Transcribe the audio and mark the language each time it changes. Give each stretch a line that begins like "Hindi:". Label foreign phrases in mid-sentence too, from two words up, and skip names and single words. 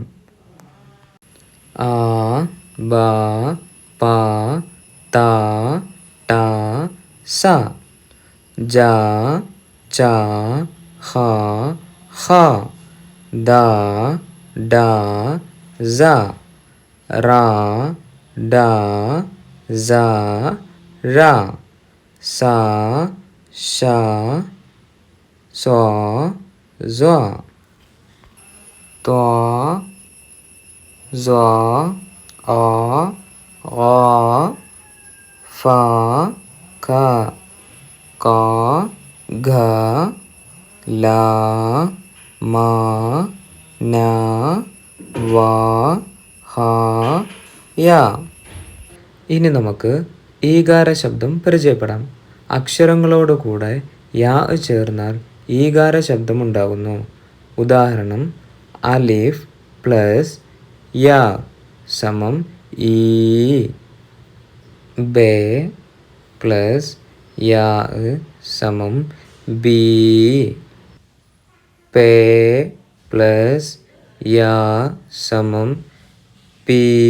Malayalam: ആ, ബ, പ, ത, ട, സ, ജ, ച, ഹ, ഹ, ദ, ഡ, സ, റ, ഡ, za, ra, sa, sha, so, zwa, twa, zwa, a, ra, fa, ka, ka, gha, la, ma, na, വാ ഹ യ. ഇനി നമുക്ക് ഈകാര ശബ്ദം പരിചയപ്പെടാം. അക്ഷരങ്ങളോട് കൂടെ യാ ചേർന്നാൽ ഈകാര ശബ്ദം ഉണ്ടാകുന്നു. ഉദാഹരണം അലിഫ് പ്ലസ് യാ സമം ഈ, ബേ പ്ലസ് യാ സമം ബി, പേ പ്ലസ് യാ സമം പി.